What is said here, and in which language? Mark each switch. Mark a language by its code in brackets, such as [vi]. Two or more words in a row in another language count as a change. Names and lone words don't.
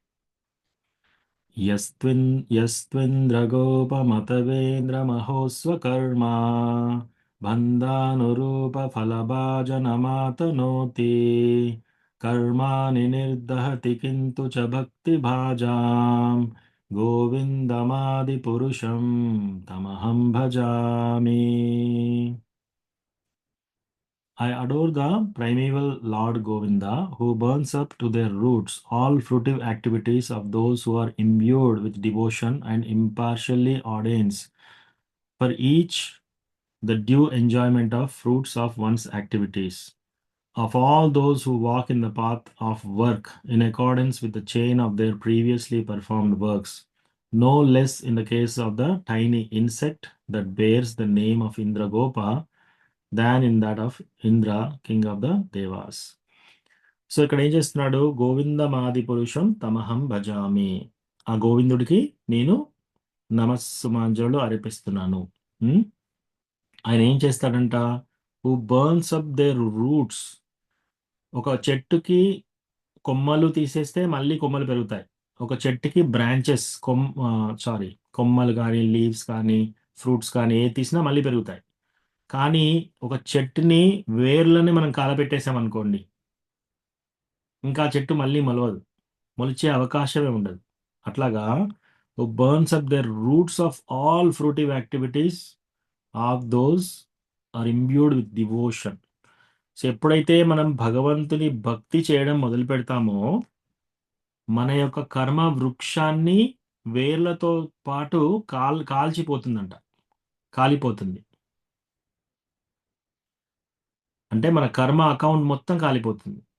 [sa] యస్త్వింద్రగోపమతవేంద్రమహోస్వకర్మా బంధానురూప ఫలభాజనమాతనోతి కర్మాని నిర్దహతి కింతు చ భక్తి భాజాం గోవిందమాది పురుషం తమహం భజామి. [en] I adore the primeval Lord Govinda, who burns up to their roots all fruitive activities of those who are imbued with devotion and impartially ordains for each the due enjoyment of fruits of one's activities. Of all those who walk in the path of work in accordance with the chain of their previously performed works, no less in the case of the tiny insect that bears the name of Indragopa than in that of Indra, king of the Devas. [te] సో ఇక్కడ ఏం చేస్తున్నాడు? [sa] గోవిందమాది పురుషం తమహం భజామి. [te] ఆ గోవిందుడికి నేను నమస్సుమాంజలు అర్పిస్తున్నాను. ఆయన ఏం చేస్తాడంట? [en] who burns up their roots [te] ఒక చెట్టుకి కొమ్మలు తీసేస్తే మళ్ళీ కొమ్మలు పెరుగుతాయి. ఒక చెట్టుకి బ్రాంచెస్ కొమ్మలు కానీ, లీవ్స్ కానీ, ఫ్రూట్స్ కానీ ఏది తీసినా మళ్ళీ పెరుగుతాయి. కానీ ఒక చెట్టుని వేర్లని మనం కాలపెట్టేసామనుకోండి, ఇంకా ఆ చెట్టు మళ్ళీ మొలవదు. మొలిచే అవకాశమే ఉండదు. అట్లాగా [en] burns up the roots of all fruitive activities of those are imbued with devotion. [te] సో ఎప్పుడైతే మనం భగవంతుని భక్తి చేయడం మొదలు పెడతామో మన యొక్క కర్మ వృక్షాన్ని వేర్లతో పాటు కాల్చిపోతుందంట, కాలిపోతుంది. అంటే మన కర్మ అకౌంట్ మొత్తం కాలిపోతుంది.